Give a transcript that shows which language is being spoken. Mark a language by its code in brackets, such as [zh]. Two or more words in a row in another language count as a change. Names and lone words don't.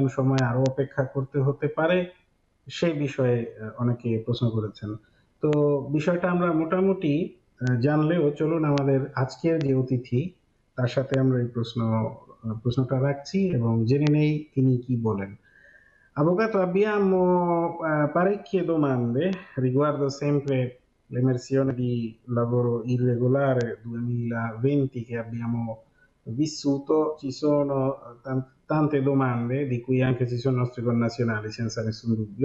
[bn] সময় আরো অপেক্ষা করতে হতে পারে সে বিষয়ে অনেকে প্রশ্ন করেছেন তো বিষয়টা আমরা মোটামুটি জানলেও চলুন আমাদের আজকের যে অতিথি তার সাথে আমরা এই প্রশ্নটা রাখছি এবং জেনে নেই তিনি কি বলেন [it] Avvocato, abbiamo parecchie domande riguardo sempre l'emersione di lavoro irregolare 2020 che abbiamo vissuto. Ci sono tante domande, di cui anche ci sono nostri connazionali, senza nessun dubbio.